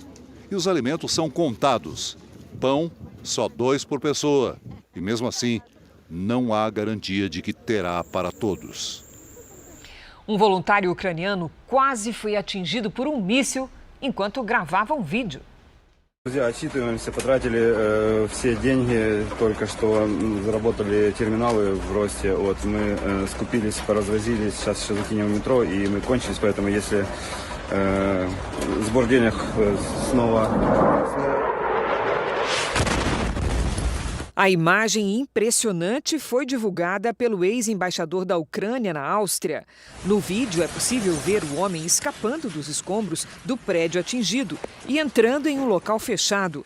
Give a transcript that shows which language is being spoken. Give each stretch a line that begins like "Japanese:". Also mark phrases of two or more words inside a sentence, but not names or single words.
Portuguese: E os alimentos são contados. Pão, só 2 por pessoa. E mesmo assim, não há garantia de que terá para todos. Um voluntário ucraniano quase foi atingido por um míssil enquanto gravava um vídeo.
Russian: Друзья, отчитываемся, потратили все деньги, только что заработали терминалы в Росте. Вот, мы скупились, поразвозились, сейчас еще закинем в метро, и мы кончились, поэтому если сбор денег снова...
Portuguese: A imagem impressionante foi divulgada pelo ex-embaixador da Ucrânia na Áustria. No vídeo é possível ver o homem escapando dos escombros do prédio atingido e entrando em um local fechado.